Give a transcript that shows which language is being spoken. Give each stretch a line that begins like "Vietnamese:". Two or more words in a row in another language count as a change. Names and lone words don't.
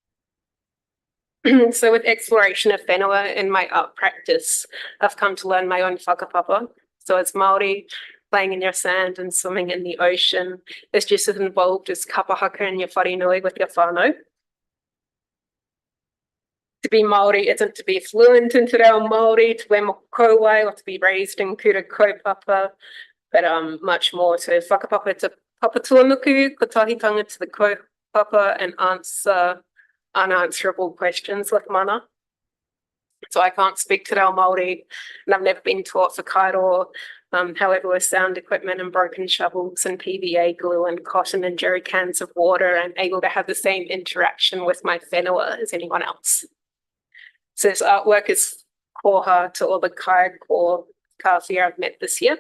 English: So with exploration of whenua in my art practice, I've come to learn my own whakapapa. So as Māori, playing in your sand and swimming in the ocean is just as involved as kapahaka in your wharenui with your whānau. To be Māori isn't to be fluent in
Māori: te reo Māori,
English: to wear mokowai or to be raised in
Māori: kura kaupapa,
English: but much more to whakapapa to papatuanuku, kotahitanga to the kaupapa and answer unanswerable questions with mana. So I can't speak
Māori: te reo Māori
English: and I've never been taught whakairo. However, with sound equipment and broken shovels and PVA glue and cotton and jerry cans of water, I'm able to have the same interaction with my whenua as anyone else. So this artwork is koha to all the kaiako Kawhia I've met this year.